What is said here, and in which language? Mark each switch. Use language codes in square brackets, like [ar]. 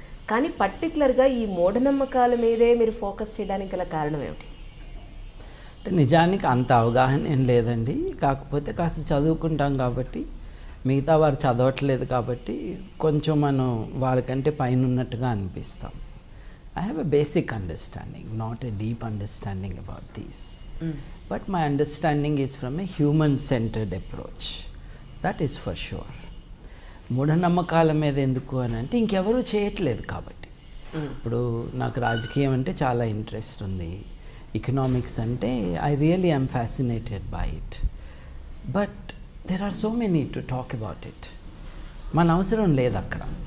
[te] కానీ పర్టికులర్గా ఈ మూఢనమ్మకాల మీదే మీరు ఫోకస్ చేయడానికి గల కారణం ఏమిటి? అంటే నిజానికి అంత అవగాహన ఏం లేదండి. కాకపోతే కాస్త చదువుకుంటాం కాబట్టి, మిగతా వారు చదవట్లేదు కాబట్టి కొంచెం మనం వారికంటే పైన ఉన్నట్టుగా అనిపిస్తాం. [en] I have a basic understanding, not a deep understanding about these. But my understanding is from a human-centered approach. That is for sure. [te] మూఢనమ్మకాల మీద ఎందుకు అని అంటే ఇంకెవరూ చేయట్లేదు కాబట్టి. ఇప్పుడు నాకు రాజకీయం అంటే చాలా ఇంట్రెస్ట్ ఉంది, ఎకనామిక్స్ అంటే [en] I really I'm fascinated by it. But there are so many to talk about it. [te] మన అవసరం లేదు అక్కడ.